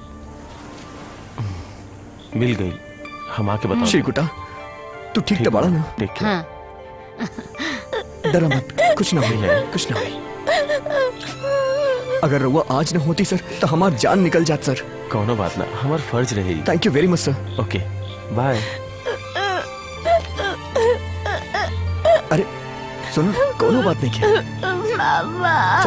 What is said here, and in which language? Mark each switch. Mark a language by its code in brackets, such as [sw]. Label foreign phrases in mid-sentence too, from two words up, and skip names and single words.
[bho] मिल गई, हम आके बताओ। चिरकुटा, तू ठीक तो बाड़ा ना? ठीक हाँ। डरा मत, कुछ ना हुई, कुछ ना हुई। अगर रउआ आज ना होती सर तो हमार जान निकल जात सर। कोनो बात ना, हमार फर्ज रही। [en] Thank you very much sir. Okay bye. [bho] अरे सुनो, कोनो बात नहीं किया। मामा।